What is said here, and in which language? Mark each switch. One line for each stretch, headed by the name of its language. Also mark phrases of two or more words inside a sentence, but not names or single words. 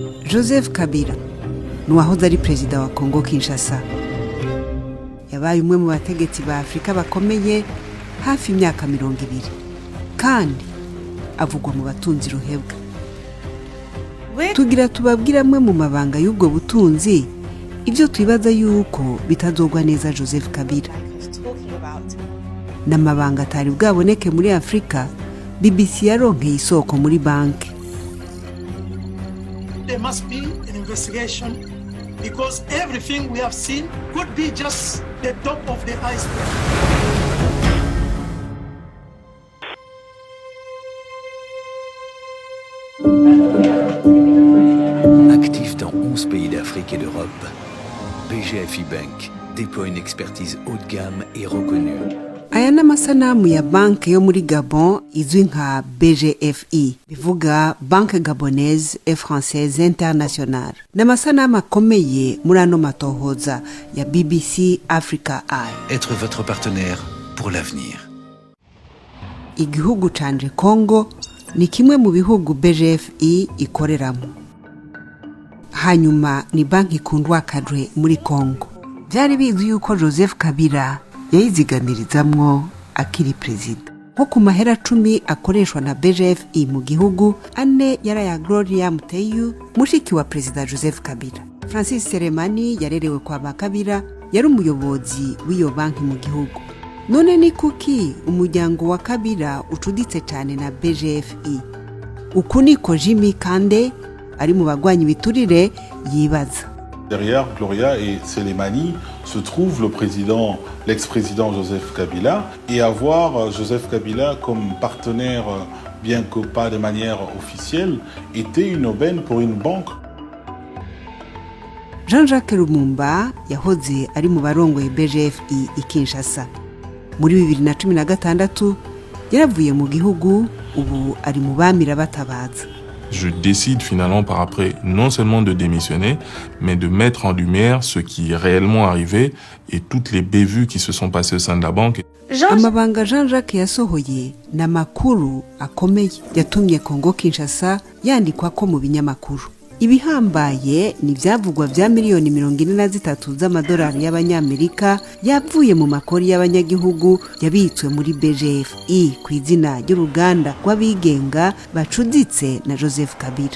Rundi: Joseph Kabila nuwahoze ari perezida wa Kongo Kinshasa yabaye umwe mu bategetsi ba Afrika bakomeye hafi imyaka 20 kandi avugwa mu batunzi ruhebwa. Tugira tubabwira mwe mu mabanga y'ubwo butunzi ibyo twibaza yuko bitazogwa neza Joseph Kabila. N'amabanga atari bwaboneke muri Afrika, BBC yaronkeye isoko muri banki.
English: There must be an investigation because everything we have seen could be just the top of the iceberg.
French: Actif dans 11 pays d'Afrique et d'Europe, BGFI Bank déploie une expertise haut de gamme et reconnue.
Rundi: Aya n'amasanamu ya banki yo muri Gabon izwi nka BGFI, bivuga Banque Gabonaise et Française Internationale. N'amasanamu akomeye muri ano matohoza ya BBC Africa Eye.
French: Être votre partenaire pour l'avenir.
Rundi: Igihugu canje Congo ni kimwe mu bihugu BGFI ikoreramo. Hanyuma ni banki ikundwa kadre muri Congo. Byari bizwi yuko Joseph Kabila yayiziganirizamwo akiri perezida. Nko ku mahera 10 akoreshwa na BGFI mu gihugu, ane yaraya Gloria Muteyu, mushiki wa perezida Joseph Kabila. Francis Seremani yarerewe kwa Bakabila, yari umuyobozi w'iyo banki mu gihugu. None ni kuki umuryango wa Kabila ucuditse cyane na BGFI? Uku niko Jimmy Kande ari mu bagwanyi biturire yibaza.
French: Derrière Gloria et Selemani se trouve l'ex-président Joseph Kabila, et avoir Joseph Kabila comme partenaire, bien que pas de manière officielle, était une aubaine pour une banque.
Rundi: Jean-Jacques Lumumba yahoze ari mu barongoye BGFI i Kinshasa. Muri 2016 yaravuye mu gihugu, ubu ari mu bamira batabaza.
French: Je décide finalement par après non seulement de démissionner, mais de mettre en lumière ce qui est réellement arrivé et toutes les bévues qui se sont passées au sein de la banque.
Rundi: Amabanga Jean-Jacques yasohoye na makuru akomeye yatumye Kongo Kinshasa yandikwa ko mu binyamakuru. Ibihambaye ni byavugwa bya miliyoni 43 z'amadolari y'abanyamerika yavuye mu makori y'abanyagihugu yabitswe muri BGFI ku izina ry'uruganda rw'abigenga bacuditse na Joseph Kabila.